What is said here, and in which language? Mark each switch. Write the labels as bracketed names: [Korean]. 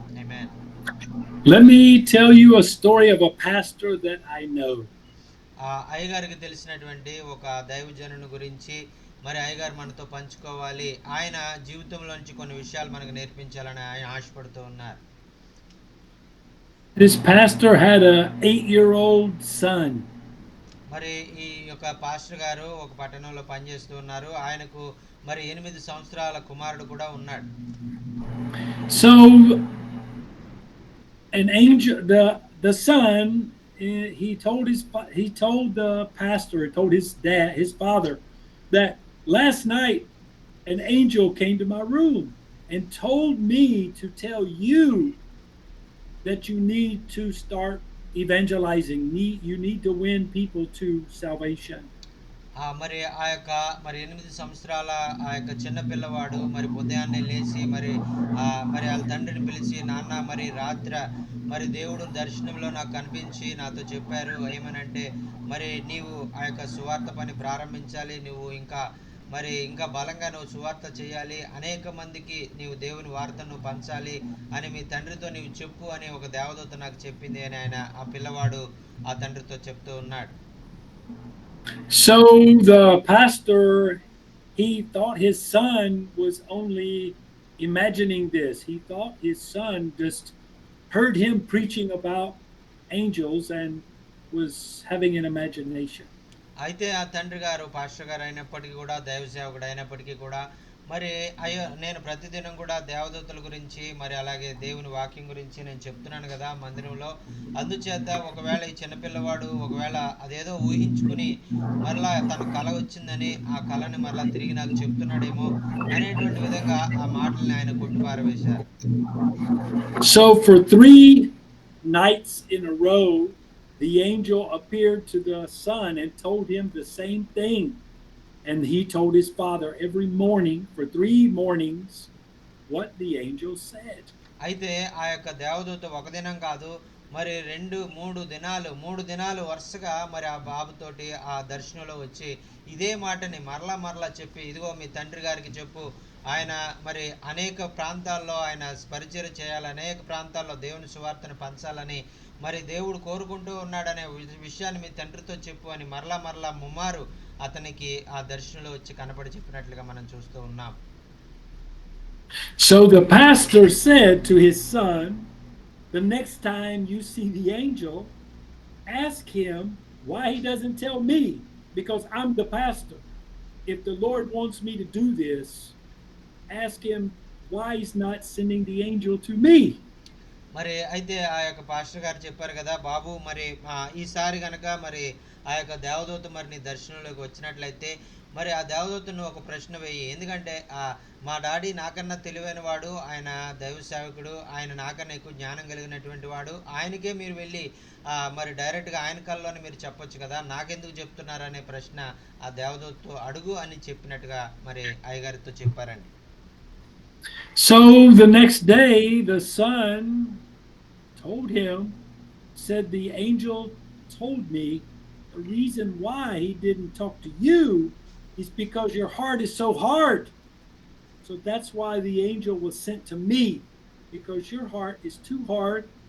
[Telugu] Amen. [English] Let me tell you a story of a pastor that I know. [Telugu] అయ్యగారికి తెలిసినటువంటి ఒక దైవజనుని గురించి మరి అయ్యగారు మనతో పంచుకోవాలి. ఆయన జీవితంలోంచి కొన్ని విషయాలు మనకు నేర్పించాలని ఆయన ఆశపడుతూ ఉన్నారు. [English] This pastor had a 8-year-old son. [Telugu] మరి ఈ యొక్క పాస్టర్ గారు ఒక పట్టణంలో పనిచేస్తూ ఉన్నారు. ఆయనకు మరి 8 సంవత్సరాల కుమారుడు కూడా ఉన్నాడు. [English] So an angel, the son, he told the pastor, he told his father, that last night an angel came to my room and told me to tell you that you need to start evangelizing. You need to win people to salvation. [Telugu] మరి ఆ యొక్క 8 సంవత్సరాల ఆ యొక్క చిన్న పిల్లవాడు మరి ఉదయాన్నే లేచి మరి వాళ్ళ తండ్రిని పిలిచి, నాన్న మరి మరి దేవుడు దర్శనంలో నాకు కనిపించి నాతో చెప్పారు ఏమనంటే, మరి నీవు ఆ యొక్క సువార్త పని ప్రారంభించాలి, నువ్వు ఇంకా బలంగా నువ్వు సువార్త చేయాలి, అనేక మందికి నీవు దేవుని వార్తను పంచాలి అని మీ తండ్రితో నీవు చెప్పు అని ఒక దేవదూత నాకు చెప్పింది అని ఆ పిల్లవాడు ఆ తండ్రితో చెప్తూ ఉన్నాడు. [English] So the pastor, he thought his son was only imagining this. He thought his son just heard him preaching about angels and was having an imagination. [Telugu] అయితే ఆ తండ్రి గారు పాస్టర్ గారు అయినప్పటికీ కూడా, దైవ సేవకుడు అయినప్పటికీ కూడా మరి అయ్యో నేను ప్రతిదినం కూడా దేవదూతల గురించి మరి అలాగే దేవుని వాక్యం గురించి నేను చెప్తున్నాను కదా మందిరంలో, అందుచేత ఒకవేళ ఈ చిన్నపిల్లవాడు ఒకవేళ అదేదో ఊహించుకుని మరలా తన కళ వచ్చిందని ఆ కళని మరలా తిరిగి నాకు చెప్తున్నాడేమో అనేటువంటి విధంగా ఆ మాటల్ని ఆయన కొట్టిపారవేశారు. [English] So for 3 nights in a row, the angel appeared to the son and told him the same thing. And he told his father every morning for 3 mornings what the angel said. [Telugu] అయితే ఆ యొక్క దేవదూత ఒక దినం కాదు మరి 2-3 దినాలు 3 దినాలు వరుసగా మరి ఆ బాబుతోటి ఆ దర్శనంలో వచ్చి ఇదే మాటని మరలా చెప్పి, ఇదిగో మీ తండ్రి గారికి చెప్పు, ఆయన మరి అనేక ప్రాంతాల్లో ఆయన పరిచర్య చేయాలి, అనేక ప్రాంతాల్లో దేవుని సువార్తను పంచాలని మరి దేవుడు కోరుకుంటూ ఉన్నాడనే విషయాన్ని మీ తండ్రితో చెప్పు అని మరలా ముమ్మారు అతనికి ఆ దర్శనంలో వచ్చి కనపడి చెప్పినట్లుగా మనం చూస్తూ ఉన్నాం. [English] So the pastor said to his son, the next time you see the angel, ask him why he doesn't tell me, because I'm the pastor. If the Lord wants me to do this, ask him why he's not sending the angel to me. [Telugu] మరి అయితే ఆ యొక్క pastor గారు చెప్పారు కదా, బాబు మరి ఈసారి గనక మరి ఆ యొక్క దేవదూత మరి నీ దర్శనంలోకి వచ్చినట్లయితే మరి ఆ దేవదూతను ఒక ప్రశ్న వేయి, ఎందుకంటే మా డాడీ నాకన్నా తెలివైన వాడు, ఆయన దైవ సేవకుడు, ఆయన నాకన్నా ఎక్కువ జ్ఞానం కలిగినటువంటి వాడు, ఆయనకే మీరు వెళ్ళి మరి డైరెక్ట్గా ఆయన కల్లోనే మీరు చెప్పొచ్చు కదా, నాకెందుకు చెప్తున్నారు అనే ప్రశ్న ఆ దేవదూతతో అడుగు అని చెప్పినట్టుగా మరి అయ్యగారితో చెప్పారండి. [English] So the next day, the son told him, said, the angel told me the reason why he didn't talk to you is because your heart is so hard. So that's why the angel was sent to me, because your heart is too hard.